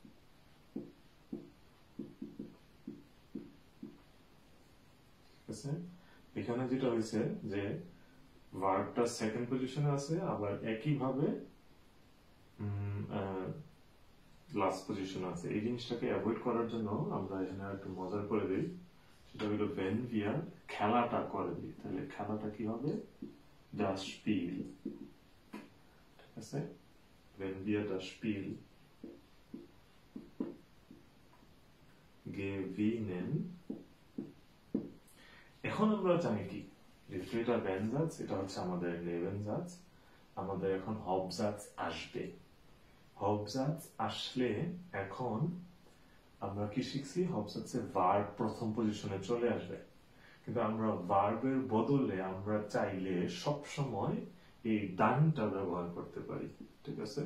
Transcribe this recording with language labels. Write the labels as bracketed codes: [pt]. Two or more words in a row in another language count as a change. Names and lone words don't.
[bn] এখানে যেটা হয়েছে যে ভার্বটা সেকেন্ড পজিশনে আছে, আবার একইভাবে লাস্ট পজিশনে আছে। এই জিনিসটাকে অ্যাভয়েড করার জন্য আমরা এখানে একটু মজার করে দিই, সেটা হলো [de] wenn wir [bn] খেলাটা করে দিই। তাহলে খেলাটা কি হবে? [de] das Spiel, [bn] ঠিক আছে। [de] wenn wir das Spiel gewinnen, [bn] এখন আমরা জানি কি, যেহেতু এটা ভেনজাটস, এটা হচ্ছে আমাদের নেভেনজাটস, আমাদের এখন হবজাটস আসবে। হবজাটস আসলে এখন আমরা কি শিখছি? হবজাটসের ভার্ব প্রথম পজিশনে চলে আসবে, কিন্তু আমরা ভার্বের বদলে আমরা চাইলে সব সময় এই দানটা ব্যবহার করতে পারি, ঠিক আছে।